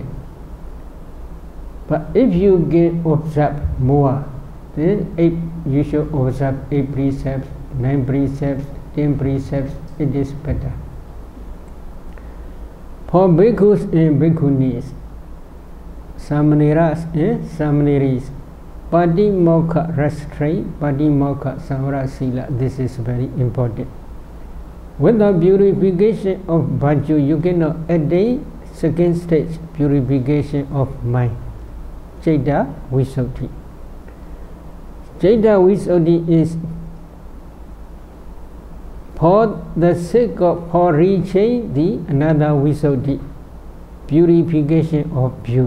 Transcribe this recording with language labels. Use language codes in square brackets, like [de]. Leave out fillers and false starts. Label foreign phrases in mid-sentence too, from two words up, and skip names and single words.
[en] But if you can observe more, then you should observe 8 precepts, 9 precepts, 10 precepts. It is better. For bhikkhus and bhikkhunis, samaneras and samaneris, Patimokkha restraint, [pi] Patimokkha samvara sila. [en] This is very important. Without purification of Bhaju, you cannot attain 2nd stage, purification of mind, [pi] Citta Visuddhi. Citta Visuddhi [en] is for the sake of reaching the another Visuddhi, purification of view.